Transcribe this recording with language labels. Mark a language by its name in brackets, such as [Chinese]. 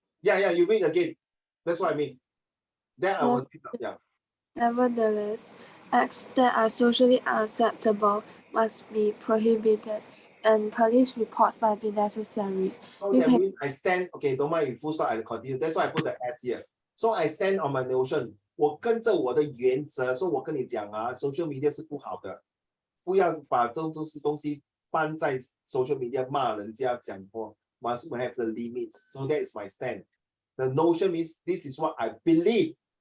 [English] Yeah, you read again. That's what I mean. That I was, yeah. Nevertheless, acts that are socially unacceptable must be prohibited, and police reports might be necessary. So You that can- means I stand, okay, don't mind if full stop, I continue. That's why I put the S here. So I stand on my notion. [Chinese] 我跟着我的原则，所以我跟你讲social media 是不好的，不要把这种东西搬在 social media 骂人家讲话。 [English] Must have the limits. So that is my stand. The notion means this is what I believe.